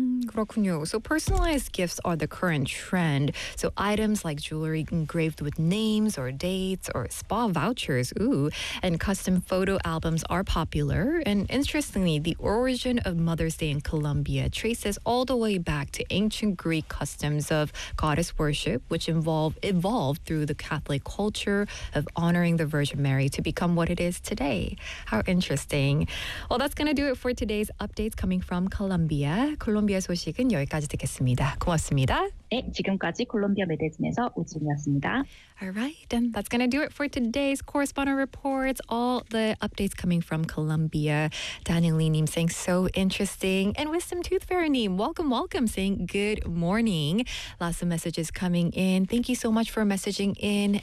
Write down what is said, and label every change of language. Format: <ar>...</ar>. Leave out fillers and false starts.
<ko>그렇군요.</ko> <en>So personalized gifts are the current trend. So items like jewelry engraved with names or dates or spa vouchers, ooh, and custom photo albums are popular. And interestingly, the origin of Mother's Day in Colombia traces all the way back to ancient Greek customs of goddess worship, which evolved through the Catholic culture of honoring the Virgin Mary to become what it is today. How interesting. Well, that's going to do it for today's updates coming from Colombia.</en> <ko>콜롬비아 소식은 여기까지 듣겠습니다. 고맙습니다. 네, 지금까지 콜롬비아 매대진에서 우진이었습니다.</ko> <en>All right, and that's going to do it for today's correspondent reports. All the updates coming from Colombia. Daniel Lee님 saying so interesting. And Wisdom Tooth Fairy님, welcome, welcome, saying good morning. Lots of messages coming in. Thank you so much for messaging in.</en>